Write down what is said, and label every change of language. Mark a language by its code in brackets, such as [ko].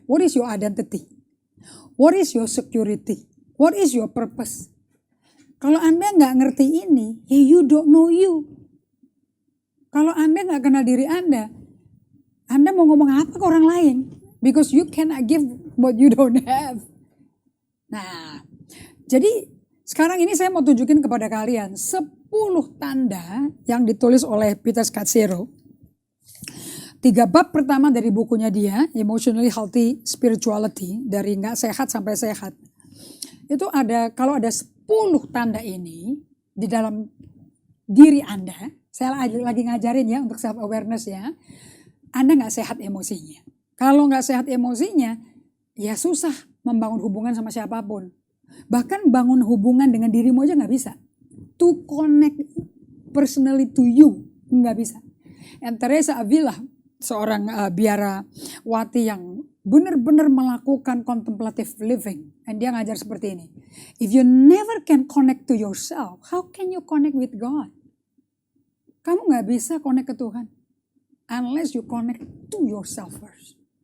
[en] What is your identity? What is your security? What is your purpose? [id] Kalau Anda nggak ngerti ini, ya [en] you don't know you. [id] Kalau Anda nggak kenal diri Anda mau ngomong apa ke orang lain? [en] Because you cannot give what you don't have. [id] Nah, jadi sekarang ini saya mau tunjukin kepada kalian 10 tanda yang ditulis oleh Peter Scazzero. 3 bab pertama dari bukunya dia, Emotionally Healthy Spirituality, dari nggak sehat sampai sehat. Itu ada, kalau ada 10 tanda ini di dalam diri Anda, saya lagi ngajarin ya untuk self awareness ya, Anda nggak sehat emosinya. Kalau nggak sehat emosinya, ya susah membangun hubungan sama siapapun. Bahkan bangun hubungan dengan dirimu aja nggak bisa. [en] To connect personally to you, [id] nggak bisa. And Teresa Avila, seorang biarawati yang benar-benar melakukan contemplative living. Dan dia ngajar seperti ini. [en] If you never can connect to yourself, how can you connect with God? [id] Kamu nggak bisa connect ke Tuhan. [en] Unless you connect to yourself first.